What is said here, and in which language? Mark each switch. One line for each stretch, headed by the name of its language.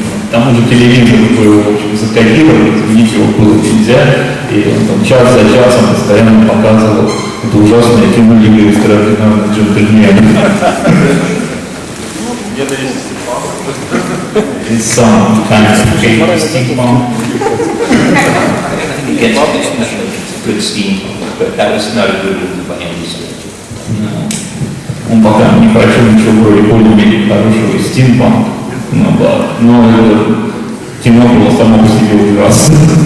Russian: Там уже телевизор был, в общем, закодирован, изменить его было нельзя, и он там час за часом постоянно показывал это ужасное кино «Лига экстраординарных джентльменов». Где-то есть стимпанк.
English: It's some kind of steampunk. It's a good steampunk, but that was not a good movie by any stretch.
Russian: Он пока не прочел ничего более-менее хорошего стимпанк, но это кино было само по себе ужасно.